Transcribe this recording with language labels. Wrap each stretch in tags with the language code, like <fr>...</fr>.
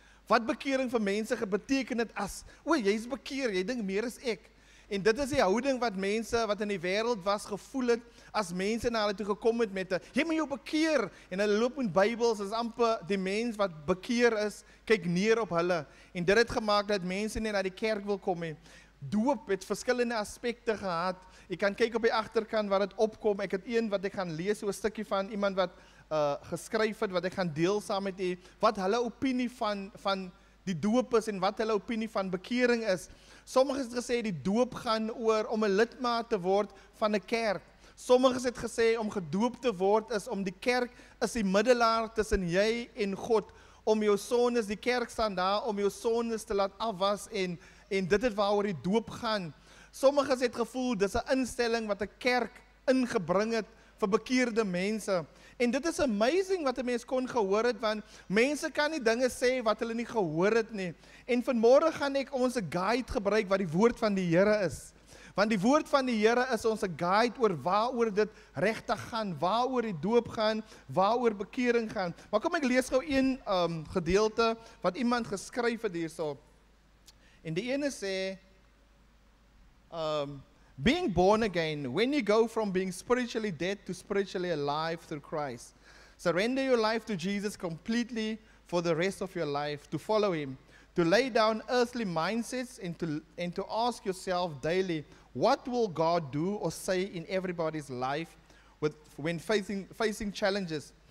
<af>Wat bekering vir mense beteken het as, jy's bekeer, jy dink meer as ek. En dit is die houding wat mense wat in die wêreld was gevoel het as mense na hulle toe gekom het met 'n jy moet jou bekeer en hulle loop met Bybels, is amper die mens wat bekeer is, kyk neer op hulle. En dit het gemaak dat mense nie na die kerk wil kom nie. Doop het verskillende aspekte gehad. Jy kan kyk op die agterkant wat dit opkom. Ek het een wat ek gaan lees, so 'n stukkie van iemand wat geskryf het, wat ek gaan deel saam met u, wat hulle opinie van die doop is en wat hulle opinie van bekering is. Sommiges het gesê die doop gaan oor om 'n lidmaat te word van 'n kerk. Sommiges het gesê om gedoop te word is om die kerk is die middelaar tussen jy en God, om jou sondes, die kerk staan daar om jou sondes te laat afwas en dit is waaroor die doop gaan. Sommiges het gevoel dis 'n instelling wat 'n kerk ingebring het vir bekeerde mense. En dit is amazing wat 'n mens kon gehoor het, want mense kan nie dinge sê wat hulle nie gehoor het nie. En vanmôre gaan ek ons 'n guide gebruik wat die woord van die Here is. Want die woord van die Here is ons 'n guide oor waaroor dit regtig gaan, waaroor die doop gaan, waaroor bekering gaan. Maar kom ek lees gou een gedeelte wat iemand geskryf het hierso. En die ene sê,</af> <en>being born again, when you go from being spiritually dead to spiritually alive through Christ. Surrender your life to Jesus completely for the rest of your life, to follow him, to lay down earthly mindsets and to ask yourself daily, what will God do or say in everybody's life when facing challenges?</en>